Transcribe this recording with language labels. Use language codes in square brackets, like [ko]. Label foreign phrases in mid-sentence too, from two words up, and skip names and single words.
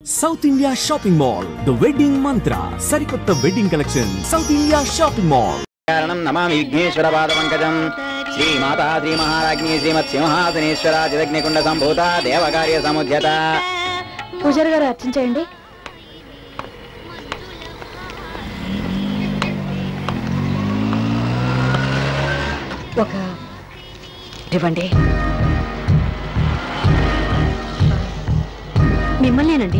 [en] South India Shopping Mall, the wedding mantra. Sarikotta wedding collection. South India Shopping Mall. [sa] कारणं नमामि विघ्नेश्वर पादपंकजं श्री माता श्री महाराज्ञी श्रीमत् सिंहासनेश्वरा जगज्ञकुंड संभूता देवकार्य समुद्यता [te] పూజారి గారు అర్చించండి. ఒక ఇవ్వండి. మిమ్మల్నేనండి.